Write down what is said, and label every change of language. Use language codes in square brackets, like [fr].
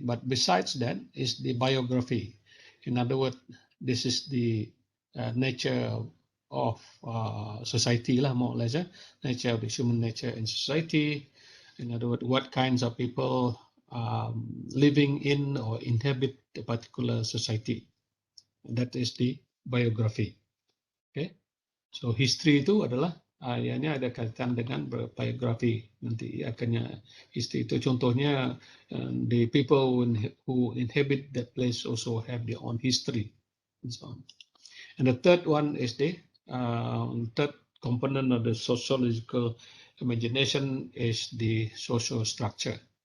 [en] But besides that is the biography. In other words, this is the nature of society lah, more or less, nature of the human nature in society. In other words, what kinds of people living in or inhabit a particular society. That is the biography. Okay, so [ms] history itu adalah ianya ada kaitan dengan biografi. Nanti akannya history itu contohnya [en] the people who inhabit that place also have their own history and so on. And the third one is the third component of the sociological imagination is the social structure.